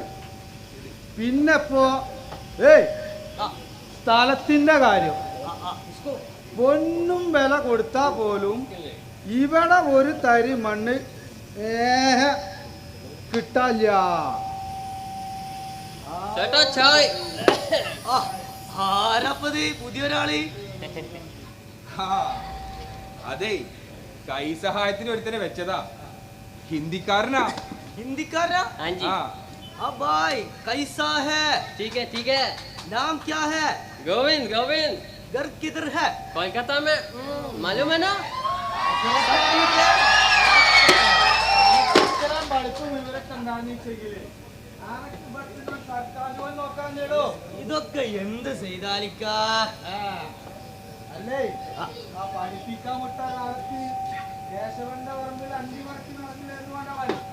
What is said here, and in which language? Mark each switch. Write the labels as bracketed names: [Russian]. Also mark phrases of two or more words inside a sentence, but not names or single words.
[Malayalam] പിന്നെ ഇപ്പോ സ്ഥലത്തിന്റെ കാര്യം പൊന്നും വില കൊടുത്താ പോലും ഇവിടെ ഒരു തരി മണ്ണ് കിട്ടാല്ല. ആരപ്പത് പുതിയൊരാള്? അതെ, കൈ സഹായത്തിന് ഒരുത്തനെ വെച്ചതാ. ഹിന്ദിക്കാരനാ. [Hindi] हिंदीकारा? हाँ जी। हाँ भाई, कैसा है? ठीक है। नाम क्या है? गोविंद। घर किधर है? कोलकाता में। मालूम है ना? [Malayalam] ഇതൊക്കെ എന്ത് ചെയ്താലിക്ക? അല്ലേ പഠിപ്പിക്കാൻ വിട്ട കാലത്ത് കേശവന്റെ പറമ്പിൽ 5 മണിക്ക് നടന്നില്ലായിരുന്നു.